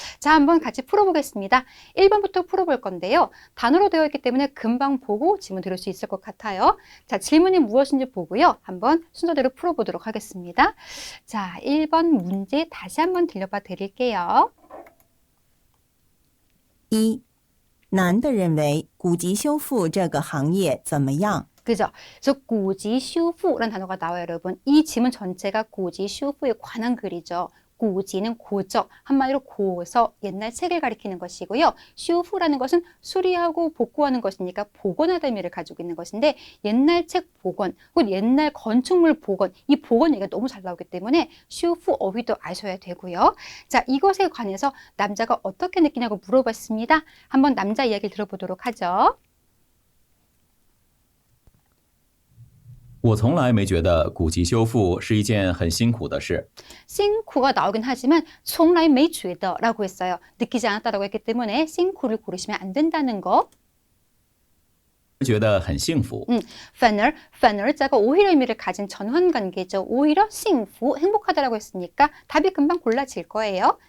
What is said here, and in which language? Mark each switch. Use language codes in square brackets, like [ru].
[ko] 자, 한번 같이 풀어보겠습니다. 1번부터 풀어볼 건데요. 단어로 되어 있기 때문에 금방 보고 지문 들을 수 있을 것 같아요. 자, 질문이 무엇인지 보고요. 한번 순서대로 풀어보도록 하겠습니다. 자, 1번 문제 다시 한번 들려봐 드릴게요. 1. [zh] 男的认为古籍修复这个行业怎么样？ [ko] 그죠? 그래서 구지 슈후라는 단어가 나와요, 여러분. 이 지문 전체가 구지 슈후에 관한 글이죠. 구지는 고적, 한마디로 고서, 옛날 책을 가리키는 것이고요. 슈후라는 것은 수리하고 복구하는 것이니까 복원하다 의미를 가지고 있는 것인데 옛날 책 복원, 혹은 옛날 건축물 복원, 이 복원 얘기가 너무 잘 나오기 때문에 슈후 어휘도 아셔야 되고요. 자, 이것에 관해서 남자가 어떻게 느끼냐고 물어봤습니다. 한번 남자 이야기를 들어보도록 하죠. [zh] 我从来没觉得古籍修复是一件很辛苦的事。 [ko] 싱쿠가 나오긴 하지만 [zh] 从来没觉得 [ko] 라고 했어요. 느끼지 않았다라고 했기 때문에 싱쿠를 고르시면 안 된다는 거. [zh] 觉得很幸福。 [ko] 反而자가 오히려 의미를 가진 전환관계죠. 오히려 싱후, 행복하다라고 했으니까 답이 금방 골라질 거예요.